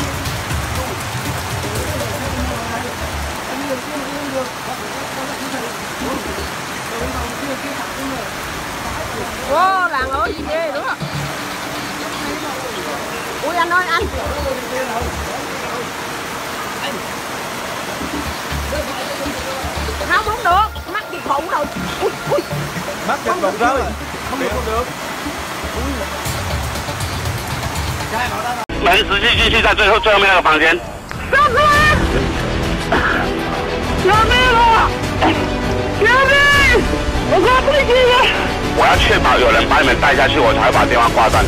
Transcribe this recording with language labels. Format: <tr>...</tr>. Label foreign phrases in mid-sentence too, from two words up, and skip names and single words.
<vi>Wow, làng ơi gì ghê nữa. Ui anh ơi anh. Không được, mắt bị khủng rồi. Ui. Mắt chật bụng rồi. Không được.</vi> <zh>门实际进去在最后面那个房间。救命啊！救命！我快不行了！我要确保有人把你们带下去，我才会把电话挂断。</zh>